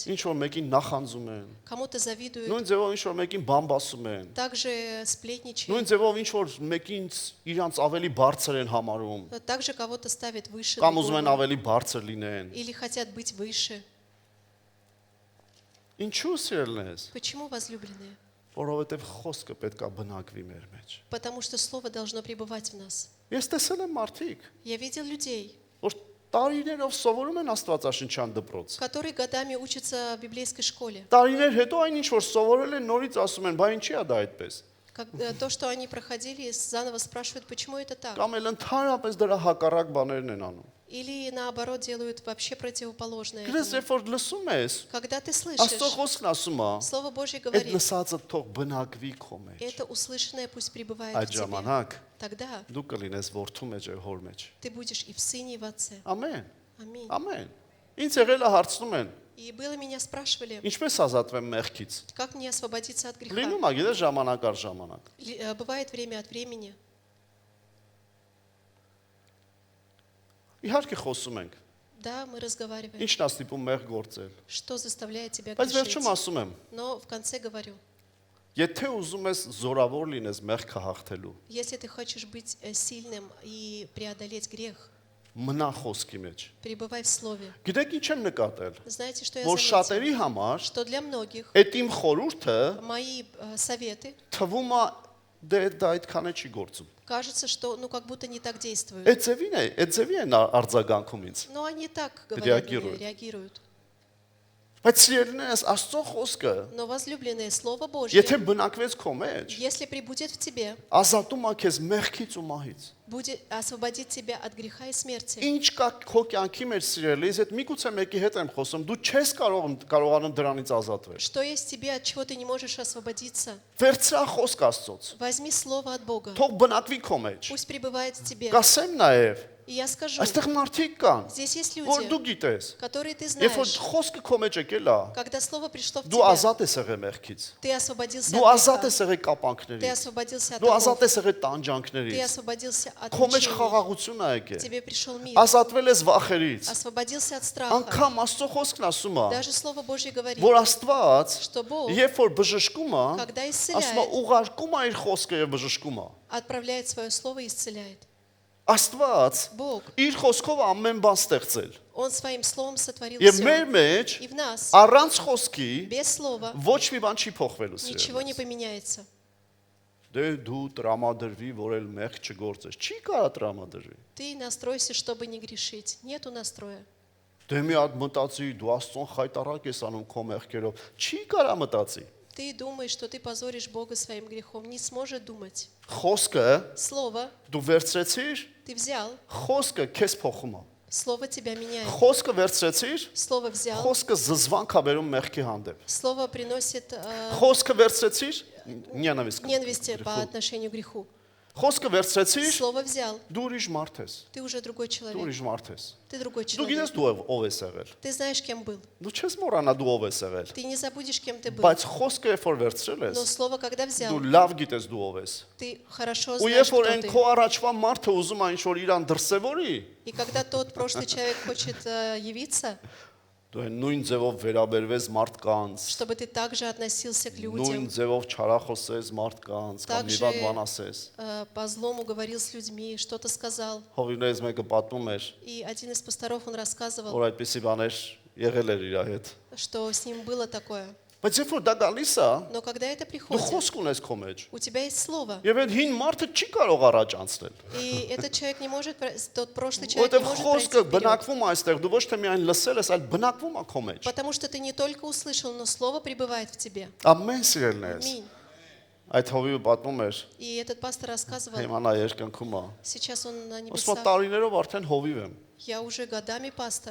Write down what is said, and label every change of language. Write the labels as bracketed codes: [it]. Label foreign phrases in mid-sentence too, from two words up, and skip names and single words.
[hy] ինչ որ մեկին նախանձում են, [ru] кому-то завидует, [hy] նույն ձևով ինչ որ մեկին բամբասում են, [ru] также сплетничает, [hy] նույն ձևով ինչ որ մեկին իրանց ավելի բարձր են համարում, [ru] также кого-то ставит выше [hy] կամ ուզում են [ru] другого, [hy] ավելի բարձր լինեն։ [ru] или хотят быть выше. [hy] Ինչու սիրելնես, [ru] Почему, возлюбленные? [hy] որովհետև խոսքը պետք է բնակվի մեր մեջ։ [ru] Потому что Слово должно пребывать в нас. [hy] Ես տեսել եմ մարդիկ, [ru] Я видел людей, [hy] որ տարիներով сովորում են Աստվածաշնչյան դպրոց։ [ru] которые годами учатся в библейской школе. [hy] Տարիներ հետո այն ինչ որ սովորել են նորից ասում են, բա ինչի է դա այդպես։ [ru] То, что они проходили, заново спрашивают, почему это так. [hy] Կամ էլ ընդհանրապես դրա հակառակ բաներն են անում։ [ru] Или наоборот делают вообще противоположное [hy] Գրես [ru] этому. [hy] երբ որ լսում ես, [ru] Когда ты [hy] Աստծո [ru] слышишь, [hy] խոսքն ասում է, [ru] Слово Божье [hy] այդ [ru] говорит, [hy] լսածը թող բնակվի քո մեջ։ [ru] это услышанное пусть пребывает [hy] Այդ [ru] в тебе. [hy] ժամանակ [ru] Тогда [hy] դու կլինես որդու մեջ եւ հոր մեջ։ [ru] ты будешь и в Сыне, и в Отце. [hy] Ամեն։ [ru] Аминь. [hy] Ամեն։ Ինչ եղել է հարցնում են, [ru] И было меня спрашивали, [hy] ինչպես ազատվեմ մեղքից։ [ru] как мне освободиться от греха. [hy] Լինում է, գիտես, ժամանակ առ ժամանակ։ [ru] Бывает время от времени. [hy] Իհարկե խոսում ենք։ [ru] Да, мы разговариваем. [hy] Ինչն է ստիպում մեղ գործել։ [ru] Что заставляет тебя [hy] Բայց [ru] грешить? [hy] վերջում ասում եմ, [ru] Но в конце говорю, [hy] եթե ուզում ես զորավոր լինես մեղքը հաղթելու, [ru] если ты хочешь быть сильным и преодолеть грех, [hy] մնա խոսքի մեջ։ [ru] Пребывай в Слове. [hy] Գիտեք ինչ եմ նկատել, [ru] Знаете, что я [hy] որ [ru] заметила? [hy] շատերի համար [ru] Что для многих [hy] այդ իմ խորհուրդը [ru] мои советы [hy] թվում է դե դա այդքան է չի գործում։ [ru] кажется, что ну как будто не так действуют. [hy] Այդ ձևի են արձագանքում ինձ։ [ru] Но они так говорят, Реагируют. реагируют. [hy] Բայց սիրելիներս Աստծո խոսքը, [ru] Но возлюбленное Слово Божье, [hy] եթե բնակվեց քո մեջ, [ru] если прибудет в тебе, [hy] ազատում է քեզ մեղքից ու մահից։ [ru] будет освободит тебя от греха и смерти. [hy] Ինչ կա քո կյանքի մեջ սիրելիս, այդ միգուցե մեկի հետ եմ խոսում, դու չես կարողանում դրանից ազատվել։ [ru] Что есть в тебе, от чего ты не можешь освободиться? [hy] Վերցրա խոսք Աստծոց։ [ru] Возьми Слово от Бога. [hy] Թող բնակվի քո մեջ։ [ru] Пусть пребывает в тебе. [hy] Կասեմ նաև, [ru] И я скажу, [hy] այստեղ մարդիկ կան, [ru] здесь есть [hy] որ դու [ru] люди, [hy] գիտես, [ru] которые ты [hy] երբ որ [ru] знаешь, [hy] խոսքը քո մեջ եկել է, [ru] когда Слово пришло в [hy] դու [ru] тебя, [hy] ազատ ես եղել մեղքից։ [ru] ты освободился [hy] Դու [ru] от [hy] ազատ [ru] греха, [hy] ես եղել [ru] ты [hy] կապանքներից։ [ru] освободился от [hy] Դու ազատ [ru] оков, [hy] ես եղել [ru] ты [hy] տանջանքներից։ [ru] освободился от [hy] Քո մեջ [ru] мучений, [hy] խաղաղություն է [ru] к [hy] եկել։ [ru] тебе пришел мир, [hy] Ազատվել ես վախերից։ [ru] освободился от страха. [hy] Անկամ Աստծո խոսքն ասում է, [ru] Даже Слово Божье говорит, [hy] որ Աստված, [ru] что Бог, [hy] երբ որ բժշկում է, [ru] когда [hy] ասում է [ru] исцеляет, [hy] ուղարկում է իր խոսքը եւ բժշկում է։ [ru] отправляет свое Слово и исцеляет. [hy] Աստված [ru] Бог, [hy] իր խոսքով ամեն բան ստեղծել։ [ru] Он своим Словом сотворил [hy] Եվ մեր [ru] все. [hy] մեջ [ru] И в нас, [hy] առանց խոսքի [ru] без Слова, [hy] ոչ մի բան չի փոխվելու [ru] ничего не [hy] սիրելիս։ [ru] поменяется. [hy] Դե դու տրամադրվի, որ էլ մեղք չգործես։ Չի կարա տրամադրվի։ [ru] Ты настройся, чтобы не грешить. Нету настроя. [hy] Դե մի հատ մտածի, դու Աստծուն խայտարակ ես անում քո մեղքերով։ Չի կարա մտածի։ [ru] Ты думаешь, что ты позоришь Бога своим грехом. Не сможет думать. [hy] Խոսքը [ru] Слово [hy] դու վերցրեցիր, [ru] ты взял, [hy] խոսքը քեզ փոխում է։ [ru] Слово тебя меняет. [hy] Խոսքը վերցրեցիր, [ru] Слово взял, [hy] խոսքը զզվանք է բերում մեղքի հանդեպ։ [ru] Слово приносит [hy] Խոսքը վերցրեցիր, նենավիստ։ [ru] ненависть по отношению к греху. [hy] Խոսքը վերցրեցիր, [ru] Слово взял, [hy] դու ուրիշ մարդ ես։ [ru] ты уже другой [hy] Դու [ru] человек. [hy] ուրիշ մարդ ես։ [ru] Ты другой [hy] Դու [ru] человек. [hy] գիտես դու ով ես եղել։ [ru] Ты знаешь, кем был. [hy] Դու չես մոռանա դու ով ես եղել։ [ru] Ты не забудешь, кем ты был. [hy] Բայց խոսքը երբ որ վերցրել [ru] Но [hy] ես, [ru] Слово, когда взял, [hy] դու լավ գիտես դու ով ես։ [ru] ты хорошо [hy] Ու [ru] знаешь, [hy] երբ որ [ru] кто [hy] այն [ru] ты. [hy] քո առաջվա մարդը уզում է ինչ որ իրան դրսևորի, [ru] И когда тот прошлый человек хочет явиться, [hy] դու այն нույն ձևով վերաբերվես մարդկանց, [ru] чтобы ты также относился к [hy] նույն [ru] людям, [hy] ձևով չարախոսես մարդկանց, կամ [ru] Также- [hy] մի բան բան ասես։ [ru] по злому говорил с людьми, что-то сказал. [hy] Հովիվներից մեկը պատմում էր, [ru] И один из пасторов, он рассказывал, [hy] որ այդպիսի բաներ եղել էր իր հետ։ [ru] что с ним было такое. [hy] Բայց երբ որ դա գալիս է, [ru] Но когда это [hy] դու [ru] приходит, [hy] խոսք ունես քո մեջ։ [ru] у тебя есть Слово. [hy] Եվ այդ հին մարդը չի կարող առաջ անցնել։ [ru] И этот человек не может, тот прошлый человек [hy] Որտեւ [ru] не может пройти [hy] խոսքը [ru] вперед. [hy] բնակվում է այստեղ, դու ոչ թե միայն լսել ես, այլ բնակվում է քո մեջ։ [ru] Потому что ты не только услышал, но Слово пребывает в тебе. [hy] Ամեն սիրելներս։ [ru] Аминь. [hy] Այդ հովիվը պատմում էր, [ru] И этот пастор рассказывал, [hy] հիմա նա երկնքում է։ [ru] сейчас он на [hy] Ոսմա [ru] небесах. [hy] տարիներով արդեն հովիվ եմ։ [ru] Я уже годами пастор,